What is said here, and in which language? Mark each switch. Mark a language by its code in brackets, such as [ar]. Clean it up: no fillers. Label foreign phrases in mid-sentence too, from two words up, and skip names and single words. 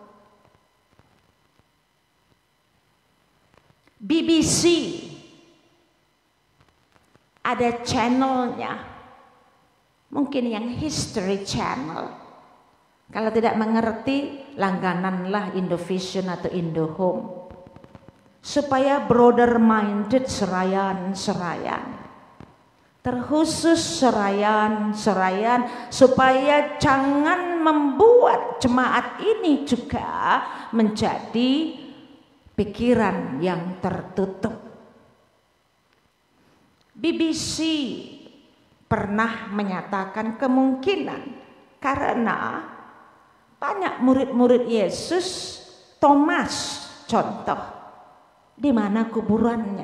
[id] BBC ada channelnya, mungkin yang History Channel. Kalau tidak mengerti, langgananlah Indovision atau Indohome, supaya [en] brother minded [id] serayan, terkhusus serayan, supaya jangan membuat jemaat ini juga menjadi pikiran yang tertutup. BBC pernah menyatakan kemungkinan karena banyak murid-murid Yesus, Thomas contoh, di mana kuburannya?